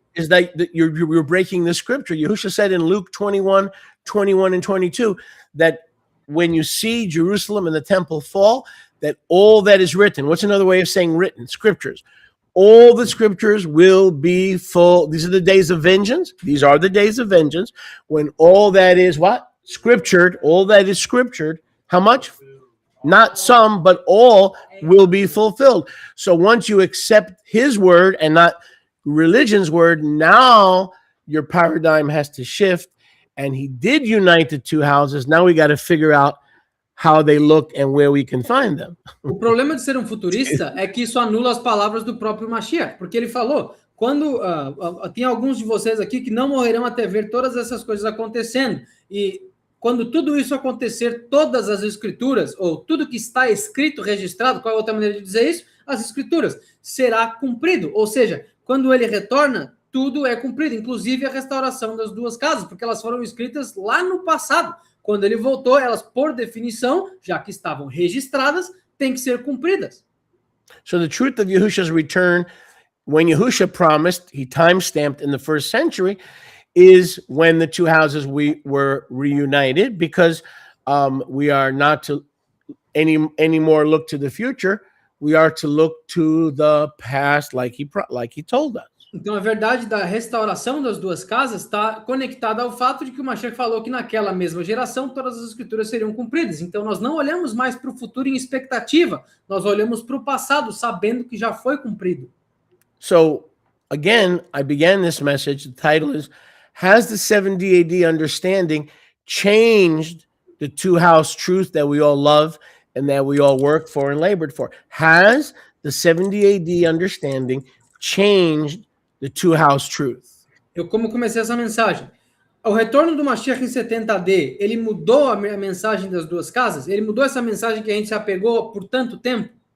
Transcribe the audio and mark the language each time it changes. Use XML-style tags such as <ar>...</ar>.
<en>is that you're breaking the scripture. Yahushua said in Luke 21 and 22, that when you see Jerusalem and the temple fall, that all that is written, what's another way of saying written? Scriptures. All the scriptures will be full. These are the days of vengeance. These are the days of vengeance when all that is what? Scriptured. All that is scriptured. How much? Not some, but all will be fulfilled. So once you accept his word and not religion's word, now your paradigm has to shift. And he did unite the two houses. Now we got to figure out how they look and where we can find them.</en> <pt>o problema de ser um futurista é que isso anula as palavras do próprio Mashiach, porque ele falou, quando tem alguns de vocês aqui que não morrerão até ver todas essas coisas acontecendo, e quando tudo isso acontecer, todas as escrituras, ou tudo que está escrito, registrado, qual é a outra maneira de dizer isso? As escrituras, será cumprido, ou seja, quando ele retorna, tudo é cumprido, inclusive a restauração das duas casas, porque elas foram escritas lá no passado. Quando ele voltou, elas, por definição, já que estavam registradas, têm que ser cumpridas.</pt> <en>So the truth of Yahusha's return, when Yahusha promised, he time-stamped in the first century, is when the two houses were reunited, because we are not to anymore look to the future. We are to look to the past, like he told us.</en> <pt>Então, a verdade da restauração das duas casas está conectada ao fato de que o Mashiach falou que naquela mesma geração todas as escrituras seriam cumpridas. Então, nós não olhamos mais para o futuro em expectativa, nós olhamos para o passado, sabendo que já foi cumprido.</pt> <en>So, again, I began this message. The title is, Has the 70 AD understanding changed the two-house truth that we all love and that we all worked for and labored for? Has the 70 AD understanding changed the two-house truth?</en> <pt>Eu como comecei essa mensagem. O retorno do Mashiach em 70 AD, ele mudou a mensagem das duas casas? Ele mudou essa mensagem que a gente se apegou por tanto tempo?</pt>